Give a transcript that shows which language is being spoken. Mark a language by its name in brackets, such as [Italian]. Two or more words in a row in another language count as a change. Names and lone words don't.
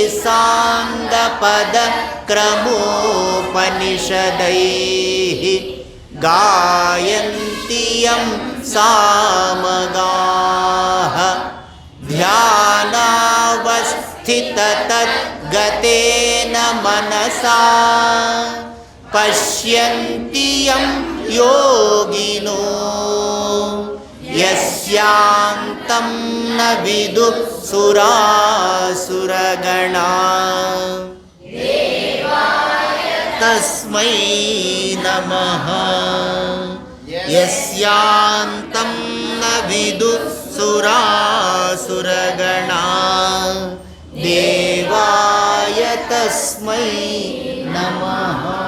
[Sanskrit] साङ्गपदक्रमोपनिषदैः गायन्ति यं सामगाः ध्यानावस्थिततद्गतेन मनसा पश्यन्ति यं योगिनो యస్యాంతం న విదుః సురాసురగణా తస్మై నమః. యస్యాంతం న విదుః సురాసురగణా దేవాయ తస్మై నమః.